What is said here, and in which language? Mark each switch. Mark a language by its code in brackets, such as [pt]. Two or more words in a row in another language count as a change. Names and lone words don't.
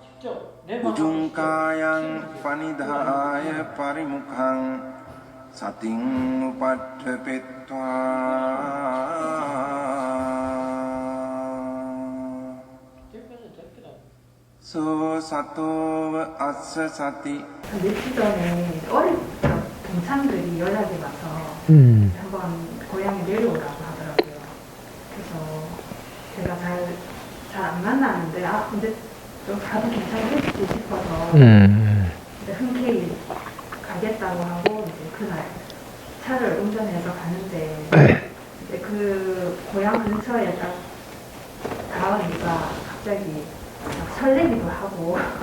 [pi] Ujungkayang panidhaya parimukhang sating upadhepetva so sato assa sati. [ko] 며칠 전에 어릴 때 동창들이 연락이 와서 한번 고향에 내려오라고 하더라고요. 그래서 제가 잘 안 만나는데 근데 좀 가도 괜찮을지 싶어서 이제 흔쾌히 가겠다고 하고 이제 그날 차를 운전해서 가는데 이제 그 고향 근처에 딱 닿으니까 갑자기 막 설레기도 하고